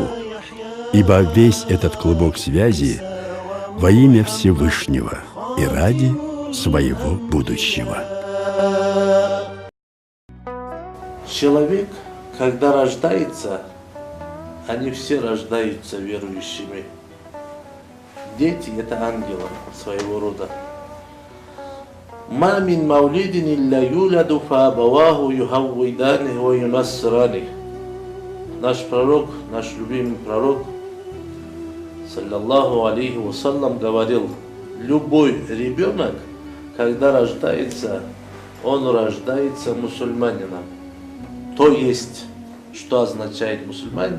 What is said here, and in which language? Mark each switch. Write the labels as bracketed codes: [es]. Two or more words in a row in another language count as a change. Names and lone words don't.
[ru] Ибо весь этот клубок связи во имя Всевышнего и ради своего будущего. Человек, когда рождается, они все рождаются верующими. Дети – это ангелы своего рода. [ar] «ما من مولود إلا يولد فأبواه يهودانه وينصرانه». [ru] Наш пророк, наш любимый пророк, [ar] صلى الله عليه وسلم, [ru] говорил: любой ребенок, когда рождается, он рождается мусульманином. То есть, что означает мусульманин?